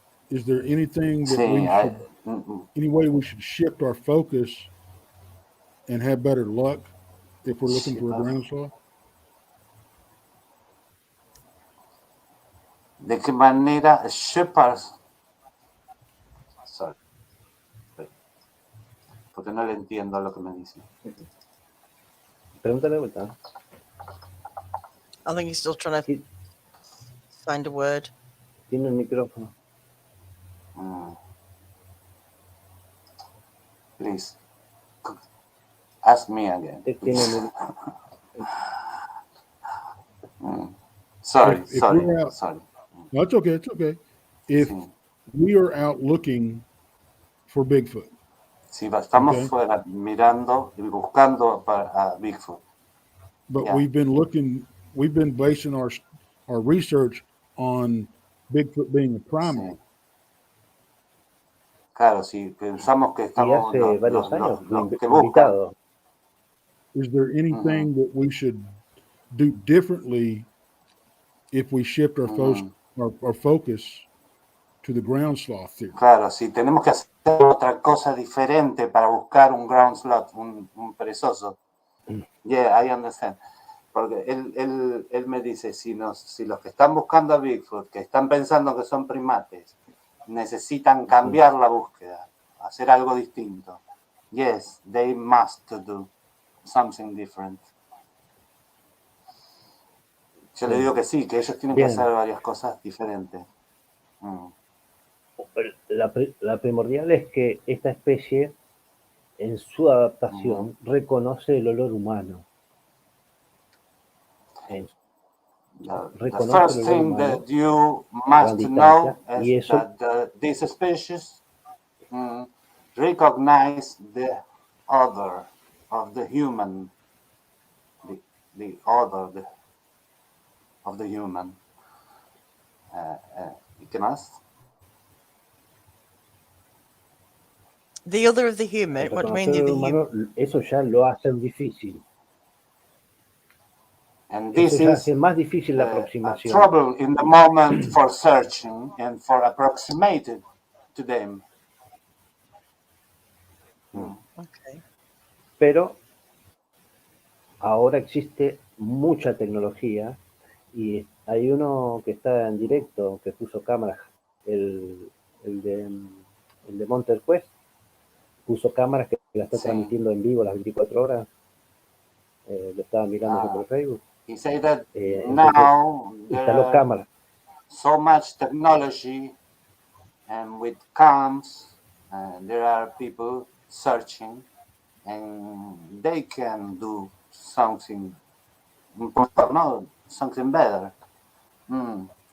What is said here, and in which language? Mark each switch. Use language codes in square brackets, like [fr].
[en] Is there anything that we should, any way we should shift our focus and have better luck if we're looking for a ground sloth? [es] ¿De qué manera shepherds? [en] Sorry. [es] Porque no le entiendo lo que me dice. Pregúntale de vuelta. [en] I think he's still trying to find a word. [es] Tiene el micrófono. [en] Please, ask me again. Sorry. No, it's okay. It's okay. If we are out looking for Bigfoot. [es] Si estamos fuera mirando y buscando a Bigfoot. [en] But we've been basing our research on Bigfoot being a primate. [es] Sí. Claro, si pensamos que estamos hace varios años que buscan. [en] Is there anything that we should do differently if we shift our focus to the ground sloth theory. [es] Claro, si tenemos que hacer otra cosa diferente para buscar un ground sloth, un perezoso. [en] Yeah, I understand. [es] Porque él me dice, si los que están buscando a Bigfoot, que están pensando que son primates, necesitan cambiar la búsqueda, hacer algo distinto. [en] Yes, they must do something different. [es] Yo le digo que sí, que ellos tienen que hacer varias cosas diferentes. La primordial es que esta especie, en su adaptación, reconoce el olor humano. [en] The first thing that you must know is that these species recognize the other of the human, the other of the human. [es] ¿Y qué más? [en] The other of the human. What do you mean the human? [es] Eso ya lo hace difícil. [en] And this [es] eso ya [en] is [es] hace más difícil la aproximación. [en] Trouble in the moment for searching and for approximating to them. Okay. [es] Pero ahora existe mucha tecnología y hay uno que está en directo que puso cámaras, el de Monter Quest, puso cámaras que la está transmitiendo en vivo las 24 horas. Lo estaba mirando yo por Facebook. [en] He said that now [es] instaló cámaras. [en] So much technology, and with cams, there are people searching, and they can do something, no, something better. No.